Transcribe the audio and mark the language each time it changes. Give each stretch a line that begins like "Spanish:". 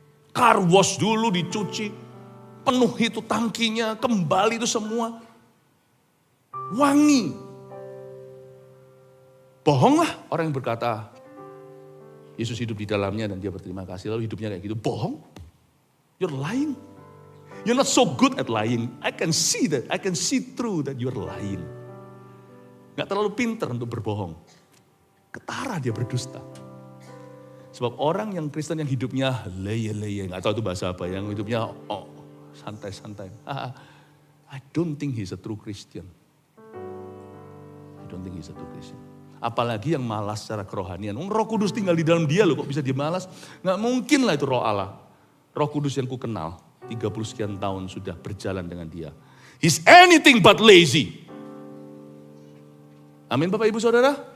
Indonesian: Car wash dulu dicuci. Penuh itu tangkinya, kembali itu semua. Wangi. Bohonglah orang yang berkata, Yesus hidup di dalamnya dan dia berterima kasih. Lalu hidupnya kayak gitu. Bohong. You're lying.
English: You're not so good at lying. I can see that. I can see through that you're lying.
Indonesian: Gak terlalu pintar untuk berbohong. Ketara dia berdusta. Sebab orang yang Kristen yang hidupnya leye-leye. Gak tahu itu bahasa apa. Yang hidupnya santai-santai.
English: I don't think he's a true Christian. I don't think he's a true Christian.
Indonesian: Apalagi yang malas secara kerohanian. Roh Kudus tinggal di dalam dia loh, kok bisa dia malas? Nggak mungkin lah itu roh Allah. Roh Kudus yang ku kenal, 30 sekian tahun sudah berjalan dengan dia.
English: He's anything but lazy. Amin Bapak Ibu Saudara.